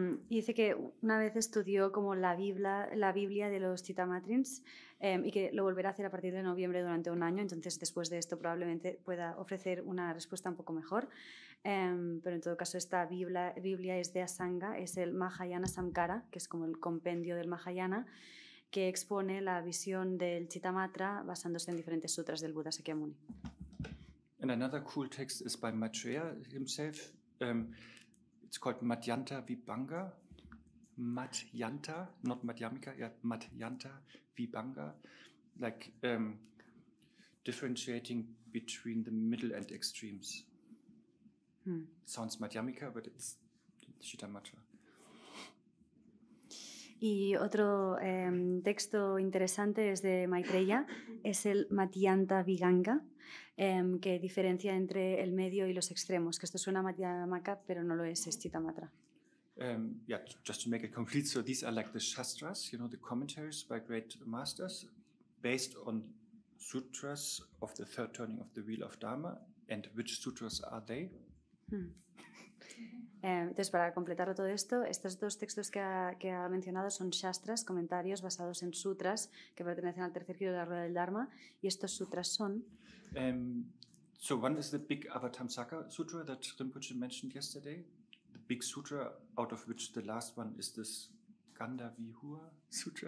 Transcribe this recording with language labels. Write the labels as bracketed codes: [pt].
[es] Y dice que una vez estudió como la Biblia de los chitamatrins y que lo volverá a hacer a partir de noviembre durante 1 año, entonces después de esto probablemente pueda ofrecer una respuesta un poco mejor, pero en todo caso esta Biblia es de Asanga, es el Mahayana Samkara, que es como el compendio del Mahayana, que expone la visión del Chittamatra basándose en diferentes sutras del Buddha Shakyamuni. [en] And another cool text is by Maitreya himself. It's called Madhyanta Vibhanga. Madhyanta, not Madhyamika, yeah, Madhyanta Vibhanga. Like differentiating between the middle and extremes. Sounds Madhyamika, but it's Chittamatra. [es] Y otro texto interesante es de Maitreya, es el Madhyanta Vibhanga, que diferencia entre el medio y los extremos, que esto suena a Madhyamaka, pero no lo es Chittamatra. [en] Just to make it complete, so these are like the Shastras, the commentaries by great masters, based on sutras of the third turning of the wheel of Dharma. And which sutras are they? [es] Entonces, para completar todo esto, estos 2 textos que ha mencionado son Shastras, comentarios basados en sutras que pertenecen al tercer giro de la rueda del Dharma, y estos sutras son... [en] So one is the big Avatamsaka Sutra that Rinpoche mentioned yesterday, the big sutra out of which the last one is this Gandavihua Sutra.